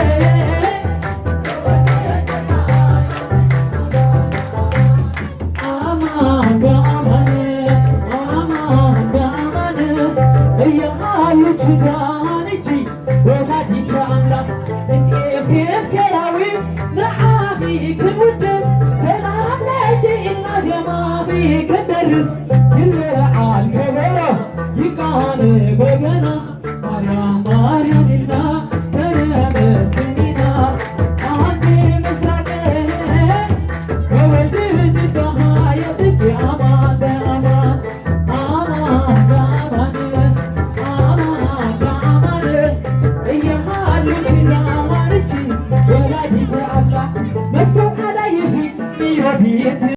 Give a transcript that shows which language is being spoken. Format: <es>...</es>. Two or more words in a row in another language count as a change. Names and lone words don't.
<am>እያሉች ዳነች ወላዲተ አምላክ ኤፍሬም</am> <ti>ሴራዊ ንዓኺ ክንውደስ ሰላም ለኪ እናት የማኺ ክንደርስ ይልዓል ከበሮ ይቃነ በገና ማርያም ማርያም ኢልና ተመስግኒና አንቲ ምስራቅ በወልድ ትተሃየትኪ አማን በአማን አማን በአማን</ti> <am>እያሉች ዳነች ወላዲተ አምላክ መስተው አላየህ</am>